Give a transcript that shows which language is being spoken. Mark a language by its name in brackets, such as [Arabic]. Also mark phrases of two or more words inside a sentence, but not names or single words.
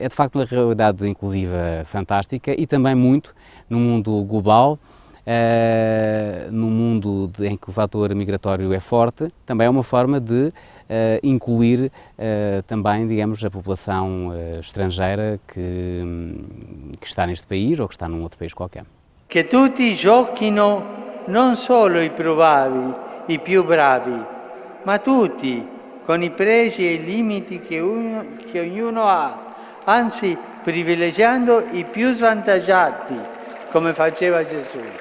[Portuguese] É de facto uma realidade inclusiva fantástica e também muito no mundo global, num mundo em que o fator migratório é forte, também é uma forma de incluir também, digamos, a população estrangeira que está neste país ou que está num outro país qualquer. [Italian] Che tutti giochino non solo i più bravi, i più bravi, ma tutti con i pregi e i limiti che ognuno ha, anzi privilegiando i più svantaggiati, come faceva Gesù.